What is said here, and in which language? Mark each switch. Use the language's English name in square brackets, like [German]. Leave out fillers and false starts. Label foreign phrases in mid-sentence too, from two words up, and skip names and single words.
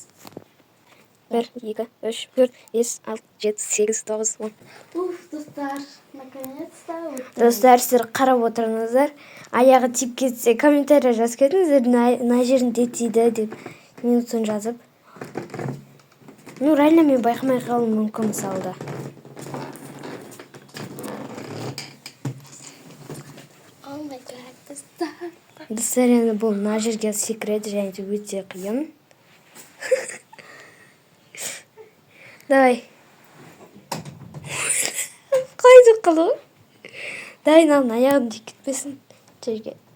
[Kazakh] 1, 2, 3, 4, 5, 6, 7, 8, 9, 10. Достар, наконец-то өтті. Достар, сіздер қарап отырыңыздар. Аяғы тиіп кетсе, комментария жазып кетіңіздер, мына жерінде тиді деп минутын жазып. Ну, реально мен байқамай қалуым мүмкін мысалда. [English] Oh my god, [Kazakh] достар. Достар, енді бұл мына жерге секіреді, және де өте қиын. Давай. Қайды қалу? Дайын алын, аяғым тиіп кетпесін жерге.